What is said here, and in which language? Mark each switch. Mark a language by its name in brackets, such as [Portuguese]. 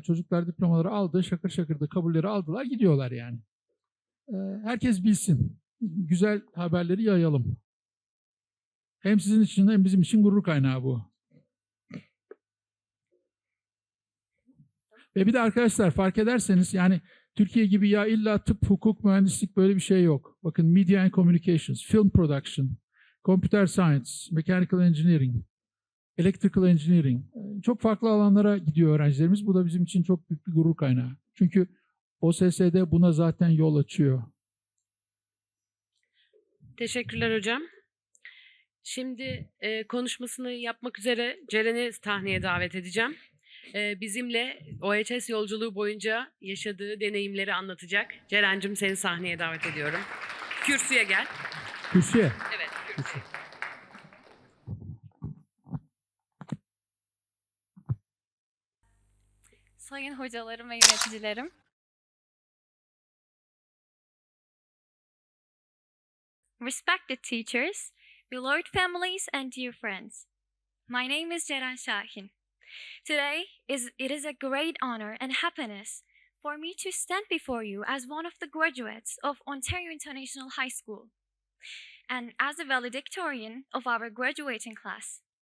[Turkish] Çocuklar diplomaları aldı, şakır şakır da kabulleri aldılar, gidiyorlar yani. Herkes bilsin. Güzel haberleri yayalım. Hem sizin için hem bizim için gurur kaynağı bu. Ve bir de arkadaşlar fark ederseniz yani Türkiye gibi ya illa tıp, hukuk, mühendislik böyle bir şey yok. Bakın Media and Communications, Film Production, Computer Science, Mechanical Engineering, Electrical Engineering. Çok farklı alanlara gidiyor öğrencilerimiz. Bu da bizim için çok büyük bir gurur kaynağı. Çünkü OSS'de buna zaten yol açıyor. Teşekkürler hocam. Şimdi konuşmasını yapmak üzere Ceren'i sahneye davet edeceğim. Bizimle OIHS yolculuğu boyunca yaşadığı deneyimleri anlatacak. Ceren'cim seni sahneye davet ediyorum. Kürsüye gel. Kürsüye. Evet, kürsüye. Sayın hocalarım ve yöneticilerim. [English] Respected teachers, beloved families, and dear friends. My name is Ceren Şahin. Today it is a great honor and happiness for me to stand before you as one of the graduates of Ontario International High School and as a valedictorian of our graduating class.